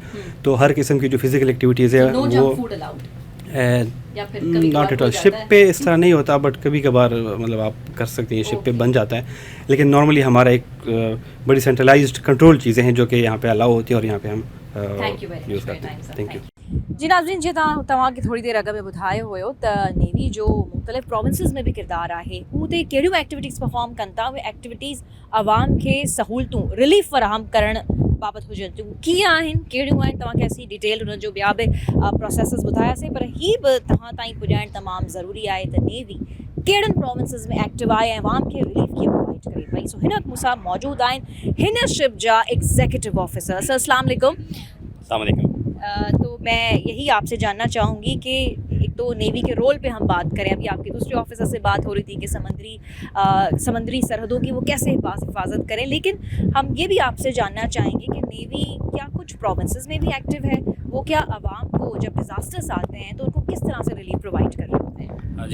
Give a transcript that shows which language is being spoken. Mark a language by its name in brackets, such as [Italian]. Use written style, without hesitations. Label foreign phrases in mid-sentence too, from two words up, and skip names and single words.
[Urdu] تو ہر قسم کی جو فزیکل ایکٹیویٹیز ہے وہ [English] not at all. [Urdu] شپ پہ اس طرح نہیں ہوتا, بٹ کبھی کبھار مطلب آپ کر سکتے ہیں, شپ پہ بن جاتا ہے. لیکن نارملی ہمارا ایک بڑی [English] centralized control [Urdu] چیزیں ہیں جو کہ یہاں پہ الاؤ ہوتی ہیں اور یہاں پہ ہم یوز کرتے ہیں. [English] Thank you. [Sindhi] جی ناظرین, جی तव्हां खे थोरी देरि अॻु में ॿुधायो हुयो त नेवी जो मुख़्तलिफ़ प्रोविंसिस में बि किरदारु आहे, उते कहिड़ियूं एक्टिविटीज़ परफॉर्म कनि था, उहे एक्टिविटीज़ आवाम खे सहूलतूं रिलीफ फ़राहम करण बाबति हुजनि थियूं, कीअं आहिनि, कहिड़ियूं आहिनि, तव्हांखे असीं डिटेल हुननि जो ॿिया बि प्रोसेसिस ॿुधायासीं, पर हीअ बि तव्हां ताईं पुॼाइणु तमामु ज़रूरी आहे त नेवी कहिड़नि प्रोविंसिस में एक्टिव आहे ऐं आवाम खे रिलीफ कीअं प्रोवाइड करे पई. सो हिन वक़्तु मूंसां मौजूदु आहिनि हिन शिप जा एग्ज़ीक्यूटिव ऑफिसर. [Arabic] سر السلام علیکم. [Urdu] تو میں یہی آپ سے جاننا چاہوں گی کہ ایک تو نیوی کے رول پہ ہم بات کریں، ابھی آپ کے دوسرے آفیسر سے بات ہو رہی تھی کہ سمندری سرحدوں کی وہ کیسے حفاظت کریں، لیکن ہم یہ بھی آپ سے جاننا چاہیں گے کہ نیوی کیا کچھ پروونسز میں بھی ایکٹو ہے، وہ کیا عوام کو جب ڈیزاسٹرز آتے ہیں تو ان کو کس طرح سے [English] relief provide [Urdu] کر رہے ہوتے ہیں?